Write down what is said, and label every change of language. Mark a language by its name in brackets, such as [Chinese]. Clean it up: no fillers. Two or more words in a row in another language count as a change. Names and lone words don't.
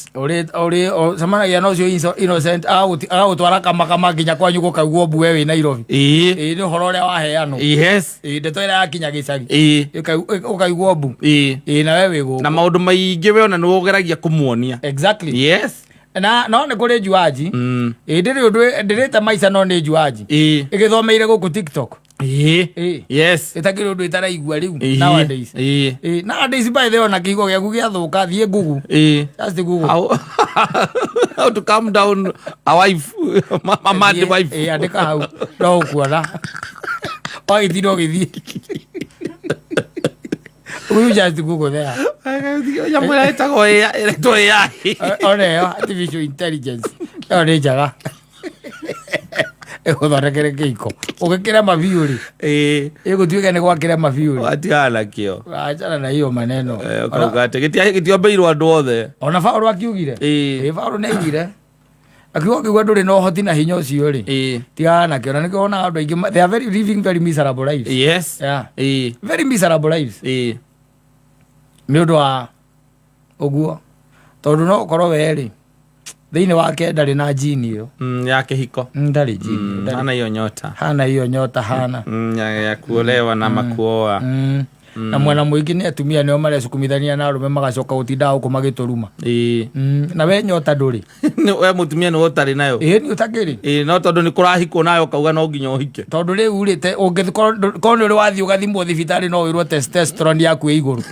[Kikuyu] cemanagia na ũcio innocent agagũtwara kamakama nginya kwanyu gũkaigwo mbu we wĩ Nairobi nĩ ũhoro ũrĩa waheanwo ndeto ĩrĩa yakinya gĩcagi ũkaigwo mbu na we wĩ gũkũ na maũndũ maingĩ we ona nĩ ũgeragia kũmuonia no nĩ kũrĩ njuanji ndĩrĩ ũndũ ndĩrĩte maica no nĩ njuanji ĩgĩthomeire gũkũ TikTok ĩtakĩrĩ ũndũ ĩtaraigua rĩu [English] nowadays by the way [Kikuyu] ona kĩhigo gĩaku gĩathũka thiĩ Google [English] just Google how to calm down a wife mad wife [Kikuyu] andĩka hau no ũkuona wagĩtinda ũgĩthiĩ [English] we just Google there [Kikuyu] yamwĩra ĩtagwo AI oneyo [English] artificial intelligence [Kikuyu] ĩyo nĩ njaga ĩgũthondekere kĩhiko ũgĩkĩra mabiũ rĩ ĩgũtuĩka nĩ gwakĩra mabiũ rĩ watigana nakĩo [Swahili] achana na hiyo maneno [Kikuyu] ũkauga atĩ gĩtiombeirwo andũ othe ona Paulo akiugire Paulo nĩ aigire akiuga kiuga ndũrĩ na ũhoti na hinya ũcio rĩ tigana nakĩo na nĩkĩo wonaga andũ aingĩ [English] they are very living very miserable lives very miserable lives [Kikuyu] nĩ ũndũ wa ũguo tondũ no ũkorwo we rĩ thĩinĩ wake ndarĩ na jini ĩyo ya kĩhiko [Swahili] ndarĩ jini hana hiyo nyota hana ya kuolewa na makuoa [Kikuyu] na mwena mũingĩ nĩ atumia nĩo marecukumithania na arũme magacoka gũtinda gũkũ magĩtũruma na we nyota ndũrĩ we mũtumia nĩ ũtarĩ nayo nĩ ũtakĩrĩ no tondũ nĩ kũrahikwo nayo kauga no nginya ũhike tondũ rĩu rĩ ũngĩkorwo nĩ ũrĩ wathiĩ ũgathimwo thibitarĩ no wĩrwo testosterone yaku ĩ igũrũ